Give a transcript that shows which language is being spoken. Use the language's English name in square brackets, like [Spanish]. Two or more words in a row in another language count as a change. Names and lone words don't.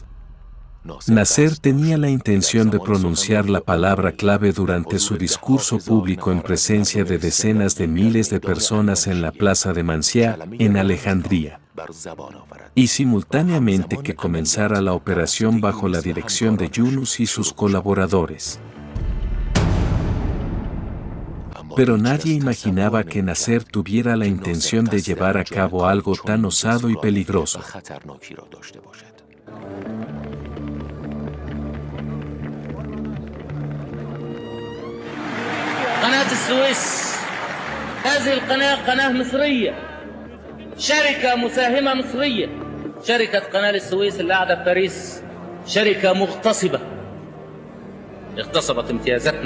[Spanish] Nasser tenía la intención de pronunciar la palabra clave durante su discurso público en presencia de decenas de miles de personas en la plaza de Mansía, en Alejandría, y simultáneamente que comenzara la operación bajo la dirección de Yunus y sus colaboradores. Pero nadie imaginaba que Nasser tuviera la intención de llevar a cabo algo tan osado y peligroso. [Arabic] قناة السويس هذه القناة قناة مصرية، شركة مساهمة مصرية. شركة قناة السويس اللي قاعدة في باريس شركة مغتصبة، اغتصبت امتيازاتنا.